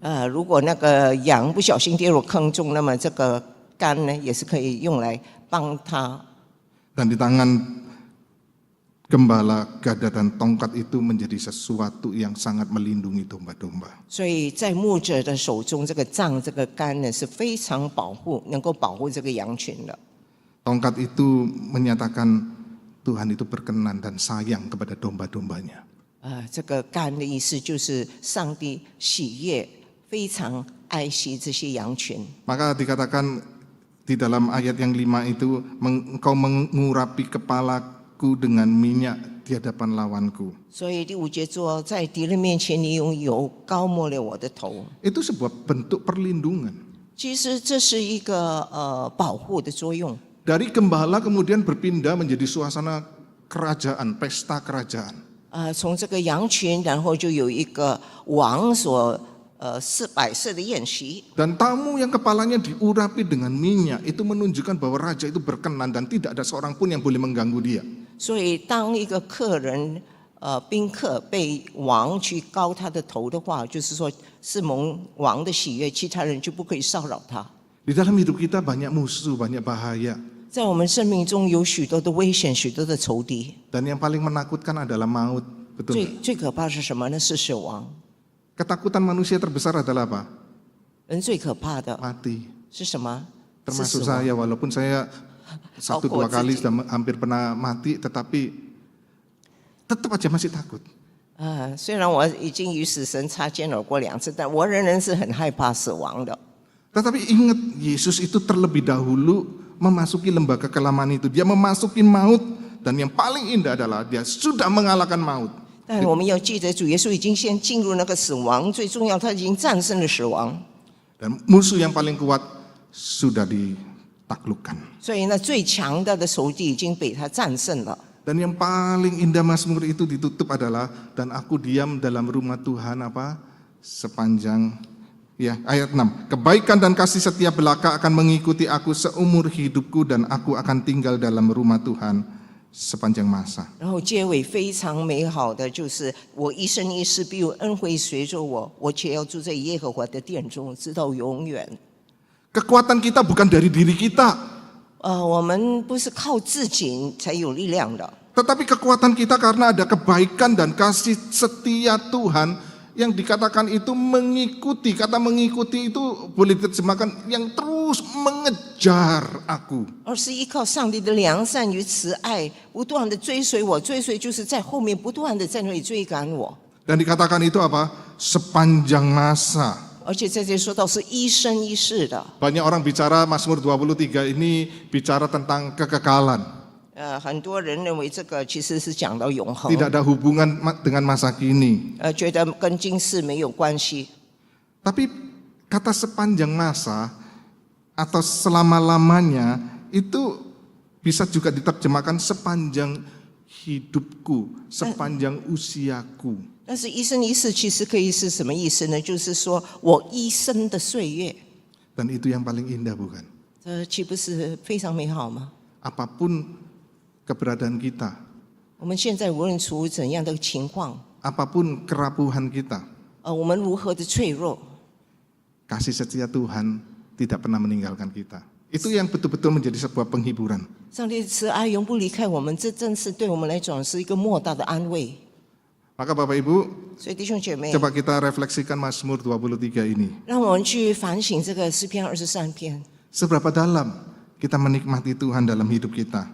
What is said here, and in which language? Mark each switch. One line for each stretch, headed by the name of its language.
Chinese: 如果那个羊不小心跌入坑中，那么这个竿呢也是可以用来帮它。
Indonesian: Dan di tangan gembala, gada dan tongkat itu menjadi sesuatu yang sangat melindungi domba-domba.
Chinese: 所以在牧者的手中，这个杖、这个竿呢是非常保护，能够保护这个羊群的。
Indonesian: Tongkat itu menyatakan Tuhan itu berkenan dan sayang kepada domba-dombanya.
Chinese: 这个干的意思就是上帝喜悦，非常爱惜这些羊群。
Indonesian: Maka dikatakan di dalam ayat yang 5 itu, engkau mengurapi kepalaku dengan minyak di hadapan lawanku.
Chinese: 所以第5节说，在敌人面前你用油膏抹了我的头。
Indonesian: Itu sebuah bentuk perlindungan.
Chinese: 其实这是一个保护的作用。
Indonesian: Dari gembala kemudian berpindah menjadi suasana kerajaan, pesta kerajaan.
Chinese: 从这个羊群，然后就有一个王所摆设的宴席。
Indonesian: Dan tamu yang kepalanya diurapi dengan minyak itu menunjukkan bahwa raja itu berkenan dan tidak ada seorang pun yang boleh mengganggu dia.
Chinese: 所以当一个客人宾客被王去膏他的头的话，就是说是蒙王的喜悦，其他人就不可以骚扰他。
Indonesian: Di dalam hidup kita banyak musuh, banyak bahaya.
Chinese: 在我们生命中有许多的危险，许多的仇敌。
Indonesian: Dan yang paling menakutkan adalah maut. Betul.
Chinese: 最可怕是什么呢？是死亡。
Indonesian: Ketakutan manusia terbesar adalah apa?
Chinese: 人最可怕的
Indonesian: Mati.
Chinese: 是什么？是
Indonesian: Termasuk
Chinese: 死亡。
Indonesian: saya, walaupun saya 1-2 kali sudah hampir pernah mati, tetapi tetap aja masih takut.
Chinese: 虽然我已经与死神擦肩而过2次，但我仍然是很害怕死亡的。
Indonesian: Tetapi ingat, Yesus itu terlebih dahulu memasuki lembaga kelaman itu. Dia memasuki maut, dan yang paling indah adalah dia sudah mengalahkan maut.
Chinese: 但我们要记得，主耶稣已经先进入那个死亡，最重要，他已经战胜了死亡。
Indonesian: Dan musuh yang paling kuat sudah ditaklukkan.
Chinese: 所以那最强大的仇敌已经被他战胜了。
Indonesian: Dan yang paling indah Mazmur itu ditutup adalah, dan aku diam dalam rumah Tuhan apa? Sepanjang, ya ayat 6. Kebaikan dan kasih setia belaka akan mengikuti aku seumur hidupku, dan aku akan tinggal dalam rumah Tuhan sepanjang masa.
Chinese: 然后结尾非常美好的就是我一生一世必有恩惠随着我，我且要住在耶和华的殿中，直到永远。
Indonesian: Kekuatan kita bukan dari diri kita,
Chinese: 我们不是靠自己才有力量的，
Indonesian: tetapi kekuatan kita karena ada kebaikan dan kasih setia Tuhan yang dikatakan itu mengikuti. Kata mengikuti itu boleh diterjemahkan yang terus mengejar aku.
Chinese: 而是依靠上帝的良善与慈爱，不断的追随我。追随就是在后面不断的在那里追赶我。
Indonesian: Dan dikatakan itu apa? Sepanjang masa.
Chinese: 而且在这里说到是一生一世的。
Indonesian: Banyak orang bicara Mazmur 23 ini bicara tentang kekekalan.
Chinese: 很多人认为这个其实是讲到永恒，
Indonesian: Tidak ada hubungan dengan masa kini.
Chinese: 觉得跟今世没有关系。
Indonesian: Tapi kata sepanjang masa atau selama-lamanya itu bisa juga diterjemahkan sepanjang hidupku, sepanjang usiaku.
Chinese: 但是一生一世其实可以是什么意思呢？就是说我一生的岁月，
Indonesian: Dan itu yang paling indah, bukan?
Chinese: 这岂不是非常美好吗？
Indonesian: Apapun keberadaan kita,
Chinese: 我们现在无论处于怎样的情况，
Indonesian: apapun kerapuhan kita,
Chinese: 我们如何的脆弱，
Indonesian: kasih setia Tuhan tidak pernah meninggalkan kita. Itu yang betul-betul menjadi sebuah penghiburan.
Chinese: 上帝的慈爱永不离开我们，这正是对我们来讲是一个莫大的安慰。
Indonesian: Maka Bapak Ibu,
Chinese: 所以弟兄姐妹，
Indonesian: coba kita refleksikan Mazmur 23 ini.
Chinese: 让我们去反省这个诗篇23篇，
Indonesian: Seberapa dalam kita menikmati Tuhan dalam hidup kita?